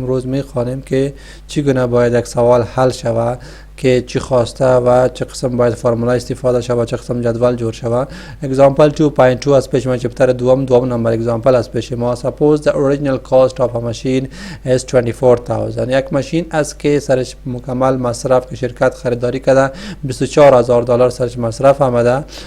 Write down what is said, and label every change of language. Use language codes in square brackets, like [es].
[fa] امروز میخوانیم که چگونه باید یک سوال حل شود، که چی خواسته و چه قسم باید فرمولا استفاده شود، چه قسم جدول جور شود. اگزامپل 2.2 از پیش ما چپتر دوم نمبر اگزامپل از پیش ما. [en] Suppose the original cost of a machine is 24,000. [fa] یک ماشین از که سرش مکمل مصرف که شرکت خریداری کرده 24,000 دلار سرش مصرف آمده.